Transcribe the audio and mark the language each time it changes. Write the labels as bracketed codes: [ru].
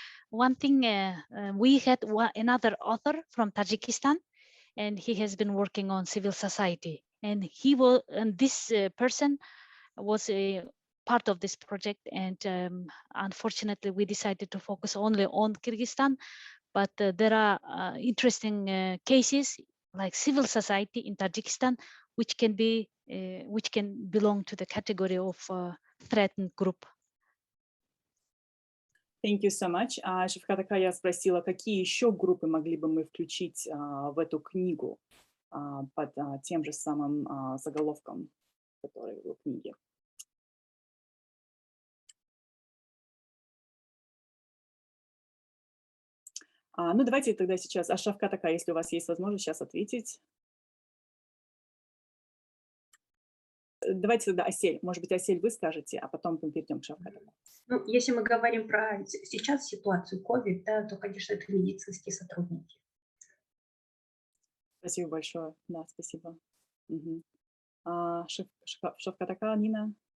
[en] One thing, we had another author from Tajikistan, and he has been working on civil society, and this person was a part of this project, and unfortunately we decided to focus only on Kyrgyzstan, but there are interesting cases like civil society in Tajikistan, which can belong to the category of threatened group. Thank you so much. [ru] Shavkat, я спросила, какие еще группы могли бы мы включить в эту книгу под тем же самым заголовком, который в книге. Ну, давайте тогда сейчас, Shavkat, если у вас есть возможность сейчас ответить. Давайте тогда Асель, может быть, Асель вы скажете, а потом мы перейдем к Shavkat. Ну, если мы говорим про сейчас ситуацию COVID, да, то, конечно, это медицинские сотрудники. Спасибо большое. Да, спасибо. Угу. Shavkat, Нина?